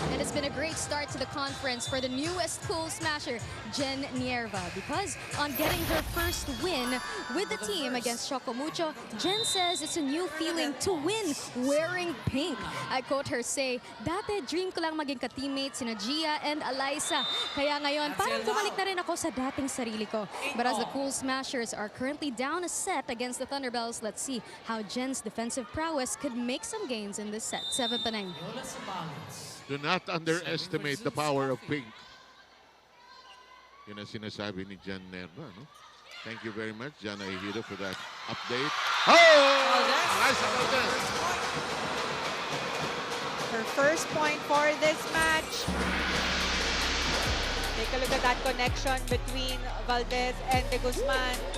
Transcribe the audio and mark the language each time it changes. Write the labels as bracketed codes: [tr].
[en] And it's been a great start to the conference for the newest pool smasher, Jen Nierva, because on getting her first win with the team against Chocomucho, Jen says it's a new feeling to win wearing pink. I quote her say, [tl] "Dati dream ko lang maging ka-teammates sina Gia and Eliza. Kaya ngayon, parang bumalik na rin ako sa dating sarili ko." [en] But as the Pool Smashers are currently down a set against the Thunderbells, let's see how Jen's defensive prowess could make some gains in this set. 7-9. Do not underestimate the power of pink. [tl] Yun ang sinasabi ni Jan Nerva, no? [en] Thank you very much, Jana Ejido, for that update. Oh! Eliza Valdez. Her first point for this match. Take a look at that connection between Valdez and De Guzman.